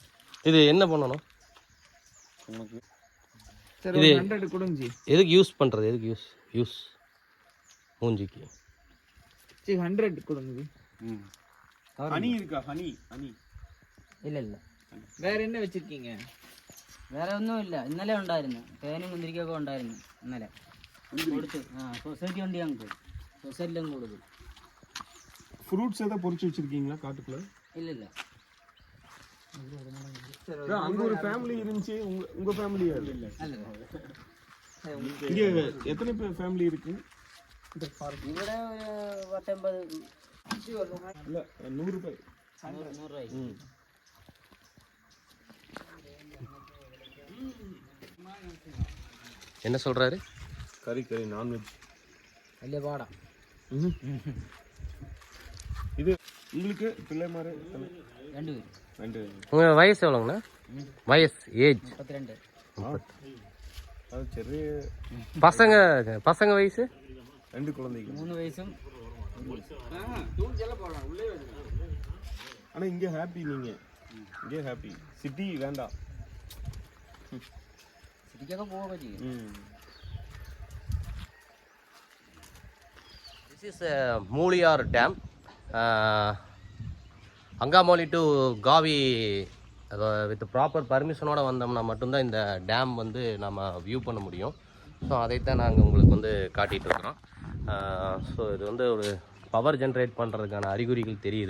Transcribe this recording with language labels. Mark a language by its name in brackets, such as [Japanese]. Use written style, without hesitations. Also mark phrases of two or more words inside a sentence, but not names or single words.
[Tamil] இது என்ன பண்ணணும்? சரி, இது 100 கொடுங்க ஜி. எதுக்கு யூஸ் பண்ணுறது? எதுக்கு யூஸ் மூஞ்சிக்கு? ஜி 100 கொடுங்க ஜி. ஹனி இருக்கா? ஹனி [Malayalam] ഇല്ല ഇല്ല. [Tamil] வேற என்ன வச்சிருக்கீங்க? [Malayalam] വേറെ ഒന്നുമില്ല. ഇന്നലെ ഉണ്ടായിരുന്നു. തേനും മുന്തിരിക്കൊക്കെ ഉണ്ടായിരുന്നു ഇന്നലെ. കൊടുത്തു. സൊസൈറ്റി വണ്ടി അങ്ങ് പോയി. സൊസൈറ്റിയിലും കൊടുത്തു. ஃப்ரூட்ஸ் எதாவது பொறிச்சு வச்சிருக்கீங்களா காட்டுக்குள்ள? ഇല്ല ഇല്ല. [Tamil] அங்கே ஒரு ஃபேமிலி இருந்துச்சு. உங்க ஃபேமிலியா? இல்லை. [Malayalam] അല്ല. [Tamil] இங்கே எத்தனை பேர் ஃபேமிலி இருக்கு? [Malayalam] ഇവിടെ ഒരു 150. [Tamil] இல்லை 100 ரூபாய். [Malayalam] 100 രൂപ. [Tamil] என்ன சொல்கிறாரு? கறி நான்வெஜ். [Malayalam] വലിയ പാടാ. [Tamil] இது உங்களுக்கு பிள்ளை மாதிரி [Malayalam] 2 പേര്. 2. [Tamil] உங்கள் வயசு எவ்வளோங்கண்ணா? வயசு ஏஜ் 32. [Malayalam] அது ചെറിയ [Tamil] பசங்க வயசு 2 குழந்தைங்க. [Malayalam] 3 വയസ്സും. [Tamil] ஆனால் இங்கே ஹாப்பி. நீங்கள் இங்கே ஹாப்பி. சிட்டி வேண்டாம். [Malayalam] സിറ്റിക്കൊക്കെ പോവുക ചെയ്യും. [English] This is [Tamil] மூலியார் டேம். அங்காமோலி டு காவி [English] with proper permission [Tamil] வந்தோம்னா மட்டும்தான் இந்த டேம் வந்து நம்ம வியூ பண்ண முடியும். ஸோ அதைத்தான் நாங்கள் உங்களுக்கு வந்து காட்டிகிட்டு இருக்கிறோம். ஸோ இது வந்து ஒரு [English] power generate [Tamil] பண்ணுறதுக்கான அறிகுறிகள் தெரியுது.